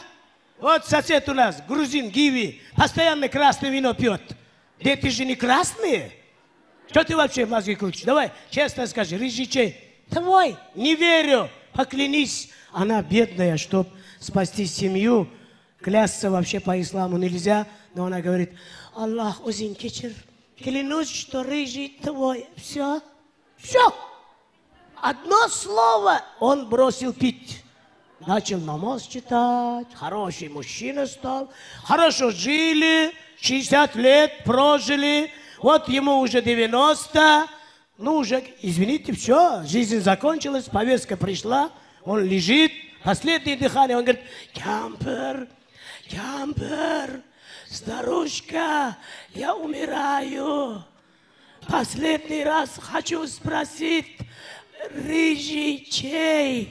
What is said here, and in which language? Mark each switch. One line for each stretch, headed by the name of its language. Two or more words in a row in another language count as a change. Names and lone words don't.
Russian: Вот сосед у нас, грузин, гиви, постоянно красное вино пьет. Дети же не красные. Что ты вообще мозги крутишь? Давай, честно скажи, рыжий чей? Твой. Не верю. Поклянись. Она бедная, чтоб спасти семью. Клясться вообще по исламу нельзя. Но она говорит,
Uzbek: Аллах, узин кечер,
Russian: клянусь, что рыжий твой. Все. Одно слово он бросил пить. Начал намаз читать, хороший мужчина стал, хорошо жили, 60 лет прожили, вот ему уже 90, ну уже, извините, все, жизнь закончилась, повестка пришла, он лежит, последнее дыхание, он говорит, Кемпер, старушка, я умираю, последний раз хочу спросить, рыжий чей?